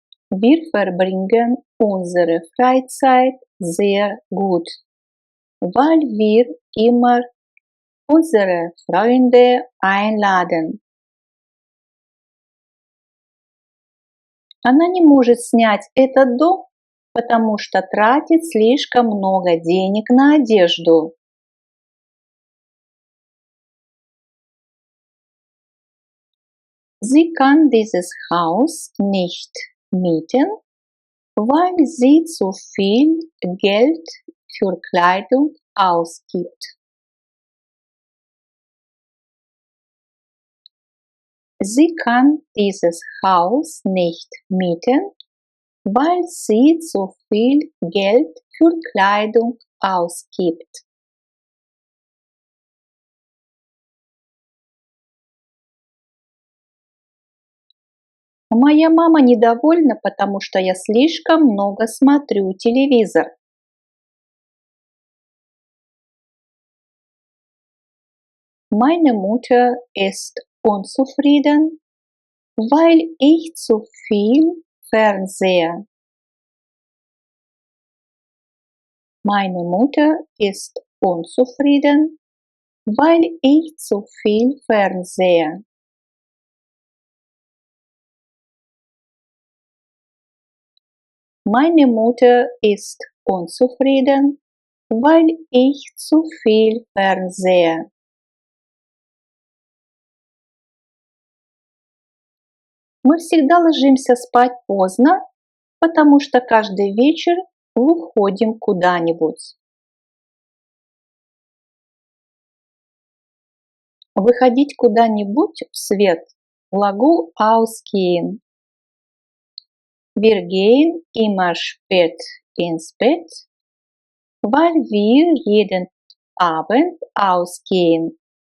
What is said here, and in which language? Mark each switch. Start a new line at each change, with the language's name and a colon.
German: Wir verbringen unsere Freizeit sehr gut, weil wir immer unsere Freunde einladen.
Russian: Она не может снять этот дом, потому что тратит слишком много денег на одежду.
German: Sie kann dieses Haus nicht mieten, weil sie zu viel Geld für Kleidung ausgibt. Sie kann dieses Haus nicht mieten, weil sie zu viel Geld für Kleidung ausgibt.
Russian: Моя мама недовольна, потому что я слишком много смотрю телевизор.
German: Meine Mutter ist unzufrieden, weil ich zu viel fernsehe. Meine Mutter ist unzufrieden, weil ich zu viel fernsehe. Meine Mutter ist unzufrieden, weil ich zu viel fernsehe.
Russian: Мы всегда ложимся спать поздно, потому что каждый вечер выходим куда-нибудь. Выходить куда-нибудь в свет. Глагол
German: ausgehen. Wir gehen immer spät ins Bett, weil wir jeden Abend ausgehen.